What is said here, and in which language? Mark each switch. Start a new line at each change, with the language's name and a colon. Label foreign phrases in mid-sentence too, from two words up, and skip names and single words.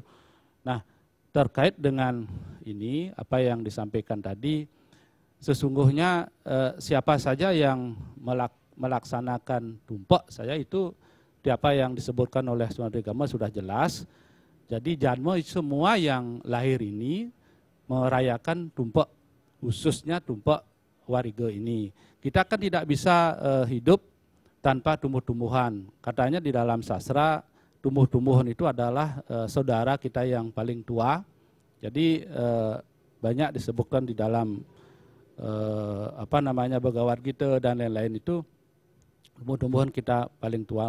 Indonesian: Nah terkait dengan ini, apa yang disampaikan tadi, sesungguhnya siapa saja yang melaksanakan tumpak saya itu, apa yang disebutkan oleh Sundari Gamo sudah jelas. Jadi Janmo semua yang lahir ini merayakan tumpak, khususnya tumpak Wariga ini. Kita kan tidak bisa hidup tanpa tumbuh-tumbuhan. Katanya di dalam sastra, tumbuh-tumbuhan itu adalah saudara kita yang paling tua. Jadi banyak disebutkan di dalam Bhagavad Gita dan lain-lain itu, tumbuh-tumbuhan kita paling tua.